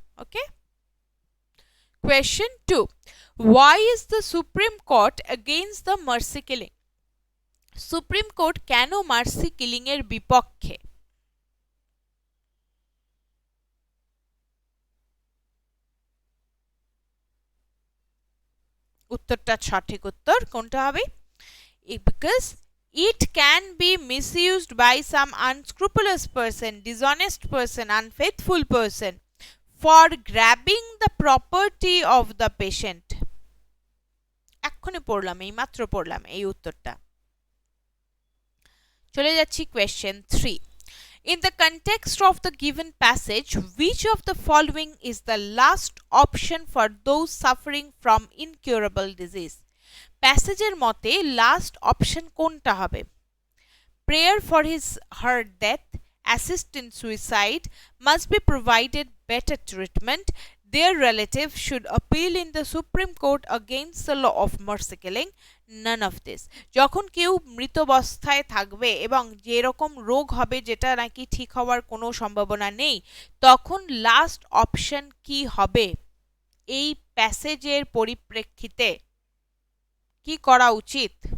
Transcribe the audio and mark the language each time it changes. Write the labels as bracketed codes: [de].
[en] Okay, question 2, why is the Supreme Court against the mercy killing? [bn] Supreme court কেন mercy killing এর বিপক্ষে? উত্তরটা সঠিক উত্তর কোনটা হবে? [en] Because it can be misused by some unscrupulous person, dishonest person, unfaithful person for grabbing the property of the patient. [bn] এক্ষুনি পড়লাম, এই মাত্র পড়লাম এই উত্তরটা। চলে যাচ্ছি [en] Question 3, in the context of the given passage, which of the following is the last option for those suffering from incurable disease? [bn] প্যাসেজের মতে লাস্ট অপশন কোনটা হবে? [en] Prayer for her death, assist in suicide, must be provided better treatment, their relative should appeal in the Supreme Court against the law of mercy killing, none of this. [bn] যখন কেউ মৃতাবস্থায় থাকবে এবং যেরকম রোগ হবে যেটা নাকি ঠিক হওয়ার কোনো সম্ভাবনা নেই, তখন লাস্ট অপশন কি হবে? এই প্যাসেজের পরিপ্রেক্ষিতে কি করা উচিত?